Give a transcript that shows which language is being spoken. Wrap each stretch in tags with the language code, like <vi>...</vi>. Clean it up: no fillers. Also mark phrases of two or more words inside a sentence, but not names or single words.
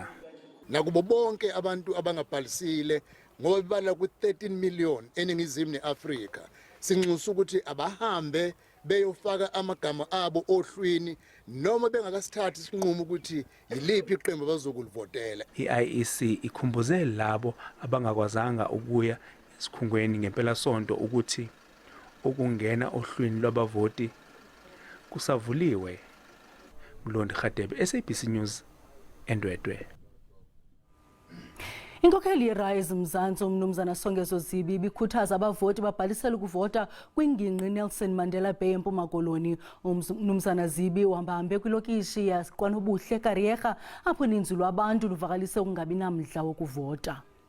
<zu>Nakubo bonke abantu abangabhalisile ngoba bebala ku-13 million eningizimu neAfrika, sinxusa ukuthi abahambe beyofaka amagama abo ohlwini noma bengakasithathi isinqumo ukuthi yiliphi iqembu abazokulivotela. I-IEC ikhumbuze labo abangakwazanga ukuya esikhungweni ngempela sonto ukuthi ukungena ohlwini lwabavoti kusavuliwe. Mlondi Khadebe, SABC News, Endwedwe.</zu> <xh>Inkokheli yeRise Mzansi umnumzana Songezo Zibi ibikhuthaza abavoti babhalisele ukuvota kwingingqi Nelson Mandela Bay eMpuma Koloni. Umnumzana Zibi uhambahambe kwilokishi yaKwanobuhle Kariega apho uninzi lwabantu luvakalise ukungabi namdla wokuvota.</xh>